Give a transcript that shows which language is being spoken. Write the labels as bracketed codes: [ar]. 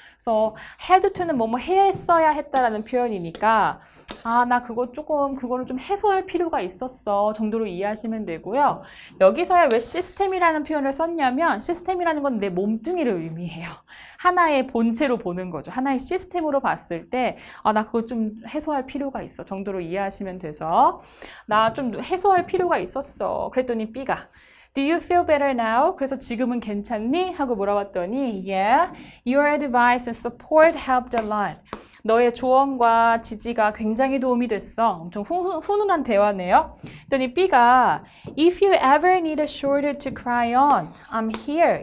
[ko] 그래서 [en] had to [ko] 는 뭐뭐 했어야 했다라는 표현이니까 나 그거를 좀 해소할 필요가 있었어 정도로 이해하시면 되고요. 여기서야 왜 시스템이라는 표현을 썼냐면 시스템이라는 건 내 몸뚱이를 의미해요. 하나의 본체로 보는 거죠. 하나의 시스템으로 봤을 때 나 그거 좀 해소할 필요가 있어 정도로 이해하시면 돼서 나 좀 해소할 필요가 있었어. 그랬더니 B가 [en] Do you feel better now? [ko] 그래서 지금은 괜찮니? 하고 물어봤더니 [en] Yeah, your advice and support helped a lot. [ko] 너의 조언과 지지가 굉장히 도움이 됐어. 엄청 훈훈한 대화네요. 그랬더니 B가 [en] If you ever need a shoulder to cry on, I'm here.